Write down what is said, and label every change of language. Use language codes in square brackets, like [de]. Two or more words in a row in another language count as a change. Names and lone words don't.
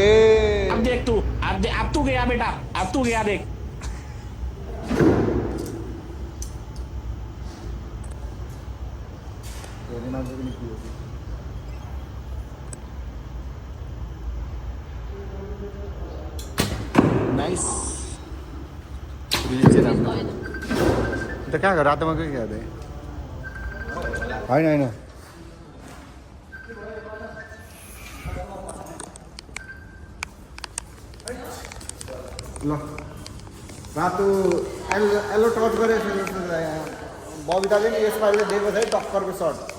[hi] अब देख तू अब तू गया बेटा अब तू गया देख [ne] नाइस त कहाँ गयो रातोमा के क्या होइन ल रातो एलो टच गरेको बबिताले नि यसपालि दिएको छ है टक्करको सर्ट